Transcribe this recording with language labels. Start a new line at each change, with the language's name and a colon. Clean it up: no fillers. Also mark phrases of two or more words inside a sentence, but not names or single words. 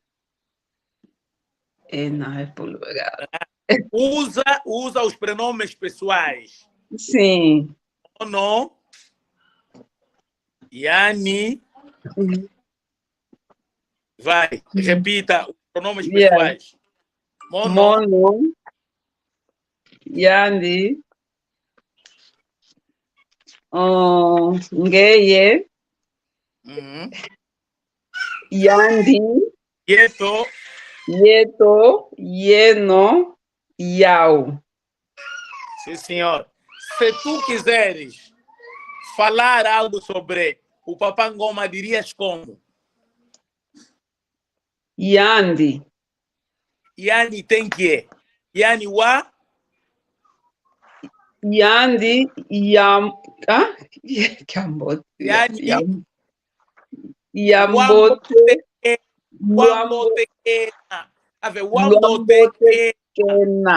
Portuguese: Não é plural. Usa os pronomes pessoais. Sim.
Kongo: Ono, Yani,
Portuguese: Vai, repita os pronomes Yeah. pessoais.
Kongo: Mono, Mono, Yandi, Ngeye, uhum. Yandi, Yeto, Yeto, Yeno, Yau.
Portuguese: sim senhor. Se tu quiseres falar algo sobre o Papangoma, dirias como?
Kongo: Yandi,
Portuguese: Yani tem que.
Kongo: Yani wa, Yandi, Yam, ah? Yambote, yani Yambote, wambote, Luambo, wambotekena. Ave Luambote, wambotekena. Kena.